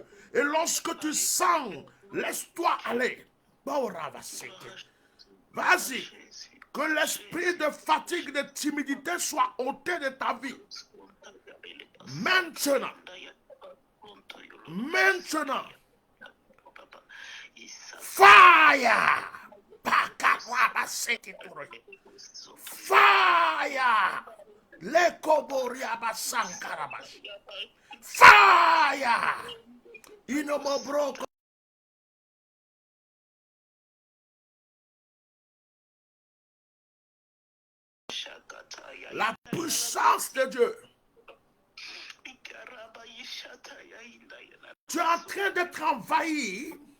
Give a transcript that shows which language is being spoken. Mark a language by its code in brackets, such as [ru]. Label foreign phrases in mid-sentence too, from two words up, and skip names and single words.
[fr] Et lorsque tu sens, laisse-toi aller. Vas-y. Que l'esprit de fatigue, de timidité soit ôté de ta vie. Maintenant. Maintenant. Fire. Fire. Le koboriaba sankarabash. Fire. Inomobroko. La puissance de Dieu. Tu es en train d'être envahi.